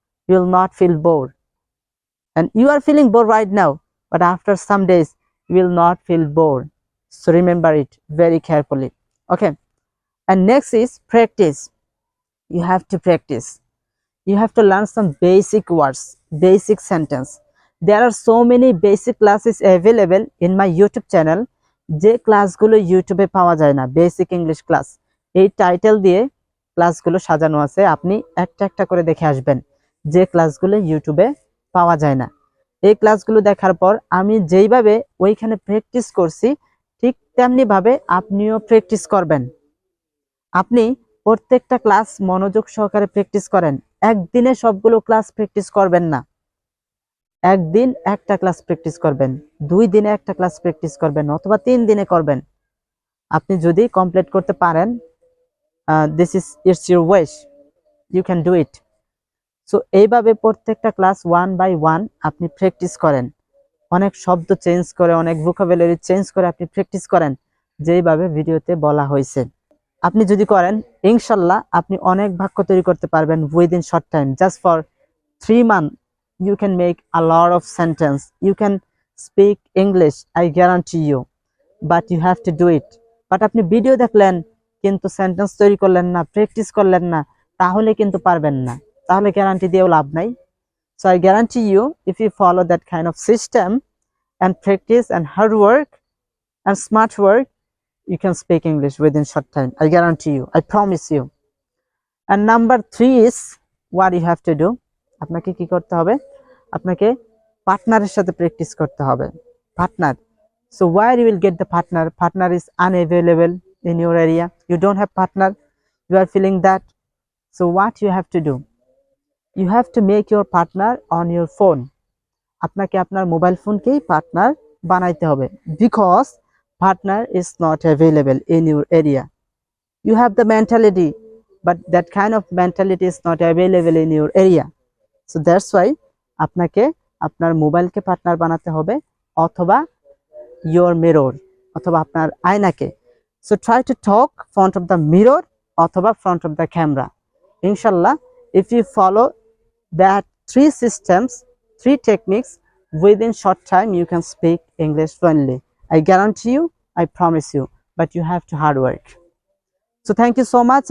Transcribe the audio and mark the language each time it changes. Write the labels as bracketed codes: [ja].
[en] You will not feel bored. And you are feeling bored right now, but after some days, you will not feel bored. So remember it very carefully. Okay. And next is practice. You have to practice. You have to learn some basic words, basic sentence. There are so many basic classes available in my YouTube channel. [bn] যে ক্লাসগুলো ইউটিউবে পাওয়া যায় না, basic English class, এই title দিয়ে ক্লাসগুলো সাজানো আছে। আপনি একটা একটা করে দেখে আসবেন যে ক্লাসগুলো ইউটিউবে পাওয়া যায় না। এই ক্লাসগুলো দেখার পর আমি যেইভাবে ওইখানে প্র্যাকটিস করছি ঠিক তেমনি ভাবে আপনিও প্র্যাকটিস করবেন। আপনি প্রত্যেকটা ক্লাস মনোযোগ সহকারে প্র্যাকটিস করেন। একদিনে সবগুলো ক্লাস প্র্যাকটিস করবেন না। একদিন একটা ক্লাস প্র্যাকটিস করবেন, 2 দিনে একটা ক্লাস প্র্যাকটিস করবেন অথবা 3 দিনে করবেন। আপনি যদি কমপ্লিট করতে পারেন, [en] it's your wish, you can do it. [bn] So এইভাবে প্রত্যেকটা ক্লাস 1 by 1 আপনি প্র্যাকটিস করেন। অনেক শব্দ চেঞ্জ করে, অনেক ভোকাবুলারি চেঞ্জ করে আপনি প্র্যাকটিস করেন যেইভাবে ভিডিওতে বলা হয়েছে। আপনি যদি করেন, ইনশাল্লাহ আপনি অনেক বাক্য তৈরি করতে পারবেন [en] within short time. Just for 3 months you can make a lot of sentence. You can speak English, I guarantee you, but you have to do it. [bn] But আপনি ভিডিও দেখলেন কিন্তু সেন্টেন্স তৈরি করলেন না, প্র্যাকটিস করলেন না, তাহলে কিন্তু পারবেন না, তাহলে গ্যারান্টি দিয়েও লাভ নাই। [en] So I guarantee you, if you follow that kind of system and practice and hard work and smart work, you can speak English within short time. I guarantee you, I promise you. And number 3 is what you have to do. [bn] আপনাকে কি করতে হবে? আপনাকে পার্টনারের সাথে practice করতে হবে। Partner. [en] So where you will get the partner? Partner is unavailable in your area. You don't have partner. You are feeling that. So what you have to do? You have to make your partner on your phone. [bn] আপনাকে আপনার mobile ফোনকেই partner বানাইতে হবে [en] because partner is not available in your area. You have the mentality, but that kind of mentality is not available in your area. So that's why [bn] আপনাকে আপনার মোবাইলকে partner বানাতে হবে অথবা [en] your mirror [bn] অথবা আপনার আয়নাকে। [en] So try to talk front of the mirror অথবা front of the camera. Inshallah, if you follow that 3 systems, 3 techniques, within short time you can speak English fluently. I guarantee you, I promise you, but you have to hard work. So thank you so much.